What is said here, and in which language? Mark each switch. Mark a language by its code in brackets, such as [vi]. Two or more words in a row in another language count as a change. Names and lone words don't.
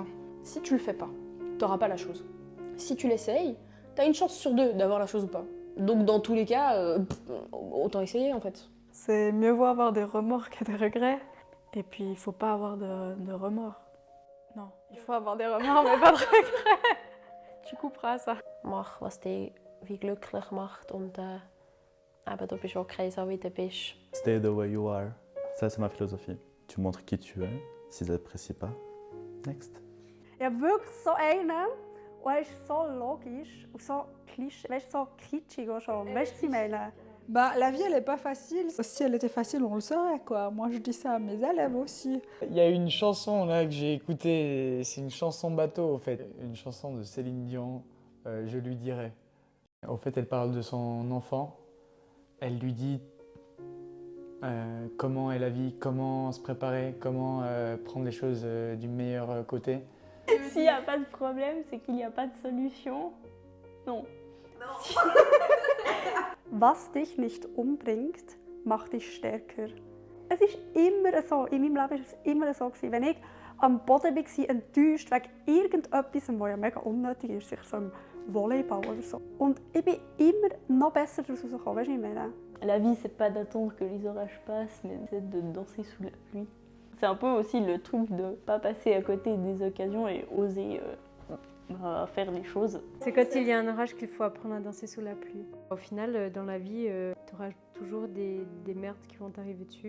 [fr] Si tu le fais pas, t'auras pas la chose. Si tu l'essayes, t'as une chance sur 2 d'avoir la chose ou pas. Donc dans tous les cas, autant essayer en fait. C'est mieux vaut avoir des remords que des regrets. Et puis, il faut pas avoir de remords. Non, il faut avoir des remords, mais pas de regrets. Tu couperas ça. [de] Mach, was dich wie glücklich macht und eben, du bist okay, so wie du bist. [en] Stay the way you are. [fr] Ça, c'est ma philosophie. Tu montres qui tu es. S'ils n'apprécient pas, next. [de] Ich habe wirklich so einen, und er ist so logisch und so klischee, weißt, so kitschig auch schon. Weißt du, was ich meine? [fr] Bah, la vie, elle est pas facile. Si elle était facile, on le saurait, quoi. Moi, je dis ça à mes élèves aussi. Il y a une chanson là que j'ai écoutée, c'est une chanson bateau en fait. Une chanson de Céline Dion, Je lui dirai. En fait, elle parle de son enfant. Elle lui dit comment est la vie, comment se préparer, comment prendre les choses du meilleur côté. S'il n'y a pas de problème, c'est qu'il n'y a pas de solution. Non. [de] Was dich nicht umbringt, macht dich stärker. Es ist immer so, in meinem Leben war es immer so, wenn ich am Boden war, enttäuscht wegen irgendetwas, das ja mega unnötig ist, sicher so im Volleyball oder so. Und ich bin immer noch besser daraus rausgekommen, weißt du, was ich meine? [fr] La vie, c'est pas d'attendre que les orages passent, mais c'est de danser sous la pluie. C'est un peu aussi le truc de pas passer à côté des occasions et oser faire les choses. C'est quand il y a un orage qu'il faut apprendre à danser sous la pluie. Au final, dans la vie, tu auras toujours des merdes qui vont t'arriver dessus.